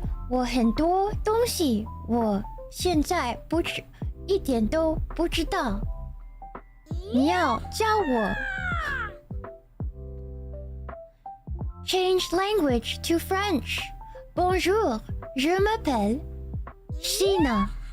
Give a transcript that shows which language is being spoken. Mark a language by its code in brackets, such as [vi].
[zh] 我很多东西我现在一点都不知道，你要教我。 [en] Change language to French. [fr] Bonjour, je m'appelle Shiina.